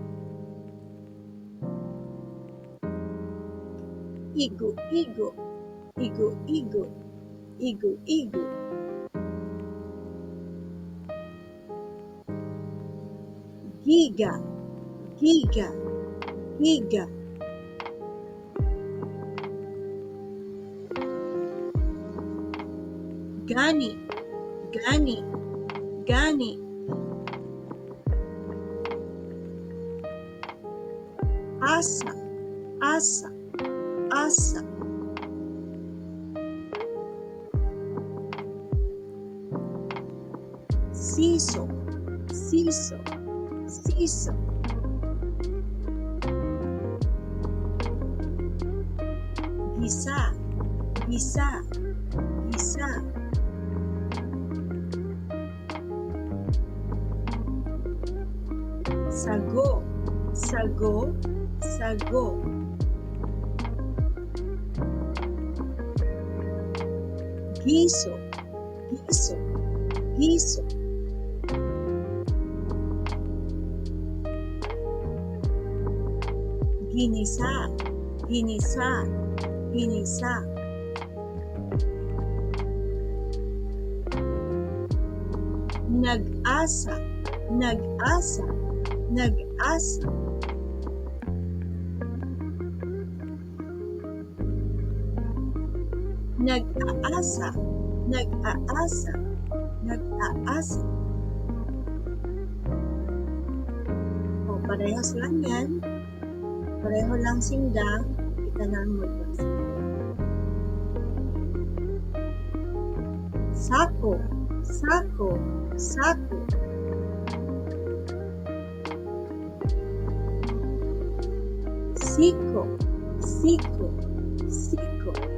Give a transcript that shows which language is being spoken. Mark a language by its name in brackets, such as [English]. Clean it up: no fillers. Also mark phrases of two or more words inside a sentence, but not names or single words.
[Cebuano] Igo, igo, igo, igo, igo, igo. Giga, giga, giga. Gani, gani, gani. Asa, asa, asa. Siso, siso, siso. Gisa, gisa, gisa. Sago, sago, sago. Guiso, guiso, guiso. Ginisa, ginisa, ginisa. Nag-asa, nag-asa, nag-asa. Nag-aasa, nag-aasa, nag-aasa. [Filipino] O, parehas lang yan. Pareho lang sindang. Kita na ang magbasa. [Cebuano] Sako, sako, sako. Siko, siko, siko.